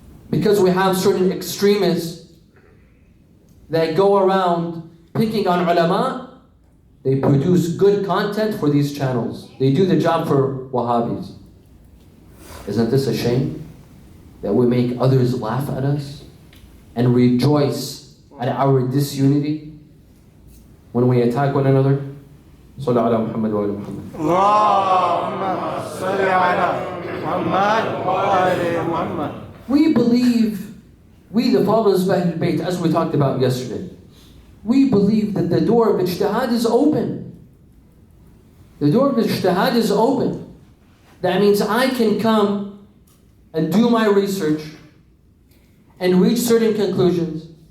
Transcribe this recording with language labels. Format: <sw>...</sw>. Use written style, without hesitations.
<en>Because we have certain extremists that go around picking on ulama, they produce good content for these channels. They do the job for Wahhabis. Isn't this a shame? That we make others laugh at us and rejoice at our disunity when we attack one another?</en> <ar>صلى على محمد وآل محمد. اللهم صل على محمد وآل محمد.</ar> <en>We believe, we the followers of Ahlul Bayt, as we talked about yesterday, we believe that the door of ijtihad is open. The door of ijtihad is open. That means I can come and do my research and reach certain conclusions.</en>